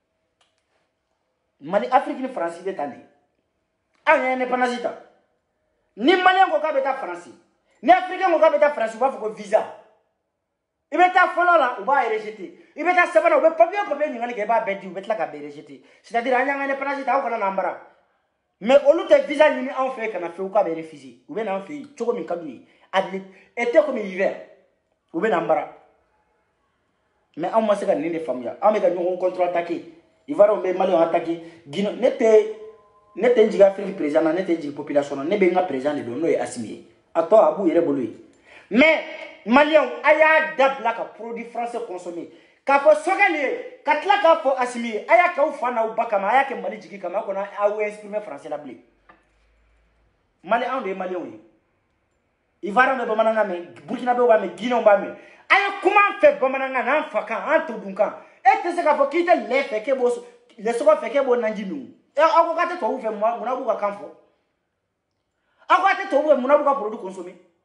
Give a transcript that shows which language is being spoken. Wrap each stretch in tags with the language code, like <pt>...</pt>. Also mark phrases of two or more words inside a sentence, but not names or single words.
<bm>mali afrique ni faransi bɛ tan de an ye indépendance ta ni maliyɛn ko k'a bɛ taa faransi ni africain ko k'a bɛ taa faransi u b'a fɔ ko visa i bɛ taa fɔlɔ la u b'a rejeté i bɛ taa sabanan u bɛ papier ɲininkali kɛ i b'a bɛɛ di u bɛ tila ka bɛɛ rejeté</bm> <fr>c'est à dire</fr> <bm>an y'an ka indépendance ta aw kana n'an bara mais olu tɛ visa ɲini anw fɛ kana fewu k'a bɛ refusé u bɛ n'an fɛ yen cogo min ka d'u ye</bm> <fr>été comme hiver</fr> <bm>u bɛ n'an bara mais anw ma se ka nin de faamuya anw bɛ ka ɲɔgɔn</bm> <fr>contre attaqué</fr> <bm>ivoirien bɛ maliyɛnw attaqué guinée ne tɛ n jigi</bm> <fr>afrique président</fr> <bm>na ne tɛ n jigi population na ne bɛ n ka président de dɔn n'o ye Assimi ye a tɔ a b'u yɛrɛ bolo ye mais maliyɛnw a y'a dabila ka</bm> <fr>produit français</fr> <bm>consommer k'a fɔ Sogɛli ye ka tila k'a fɔ Assimi ye a y'a kɛ aw fa n'aw ba kama a y'a kɛ Mali jigi kama a kɔni aw</bm> <fr>exprimer français</fr> <bm>la bilen Mali anw de ye maliyɛnw ye ivoirien bɛ bamanankan mɛn burkinabɛw b'a mɛn guinéenw b'a mɛn a ye kuma an fɛ bamanankan n'an fa kan an todunkan e tɛ se k'a fɔ k'i tɛ lɛ fɛ k'e b'o lɛsɔgɔ fɛ k'e b'o naji min aw ko k'a tɛ tubabuw fɛ munna b'u ka kan fɔ aw ko a tɛ tubabuw fɛ munna b'u ka</bm> <fr>produit consommer</fr>